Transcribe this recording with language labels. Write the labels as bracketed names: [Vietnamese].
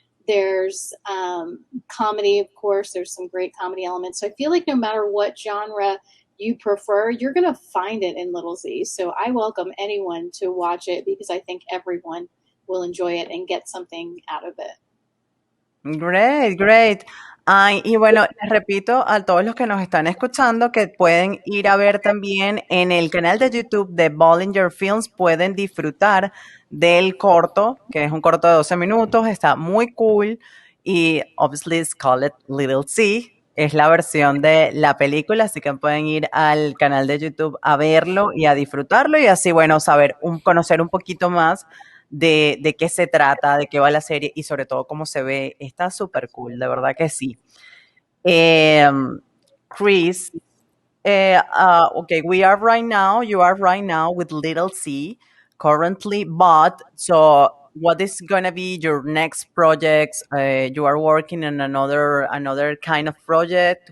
[English] There's comedy, of course. There's some great comedy elements. So I feel like no matter what genre you prefer, you're going to find it in Little Z. So I welcome anyone to watch it because I think everyone will enjoy it and get something out of it. Great, great. [Spanish] Ay, y bueno, les repito a todos los que nos están escuchando que pueden ir a ver también en el canal de YouTube de Ballinger Films, pueden disfrutar del corto, que es un corto de 12 minutos, está muy cool y [English] obviously it's called Little Sea, [Spanish] es la versión de la película, así que pueden ir al canal de YouTube a verlo y a disfrutarlo y así, bueno, conocer un poquito más de qué se trata, de qué va la serie y sobre todo cómo se ve. Está súper cool, de verdad que sí. [English] Chris, okay, you are right now with Little C currently, but so what is going to be your next projects? You are working on another kind of project.